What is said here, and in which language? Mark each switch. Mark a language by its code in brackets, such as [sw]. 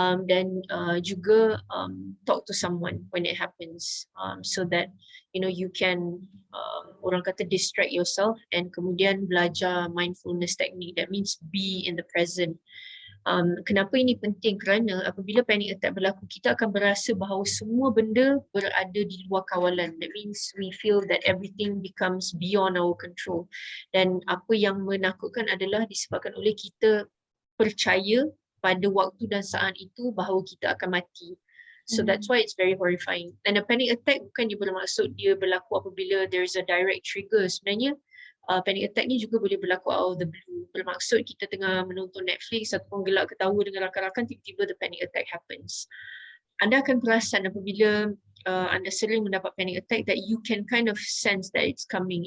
[ms] Dan juga [en] talk to someone when it happens, so that you can [ms] orang kata [en] distract yourself and [ms] kemudian belajar [en] mindfulness technique. That means be in the present. [ms] Kenapa ini penting? Kerana apabila panic attack berlaku, kita akan berasa bahawa semua benda berada di luar kawalan. [en] That means we feel that everything becomes beyond our control. [ms] Dan apa yang menakutkan adalah disebabkan oleh kita percaya pada waktu dan saat itu bahawa kita akan mati. [en] So that's why it's very horrifying. And a panic attack [ms] bukan dia bermaksud dia berlaku apabila [en] there's a direct trigger. [ms] Sebenarnya panic attack ni juga boleh berlaku [en] out of the blue. [ms] Bermaksud kita tengah menonton Netflix ataupun gelak ketawa dengan rakan-rakan, tiba-tiba [en] the panic attack happens. [ms] Anda akan perasan apabila anda sering mendapat panic attack [en] that you can kind of sense that it's coming.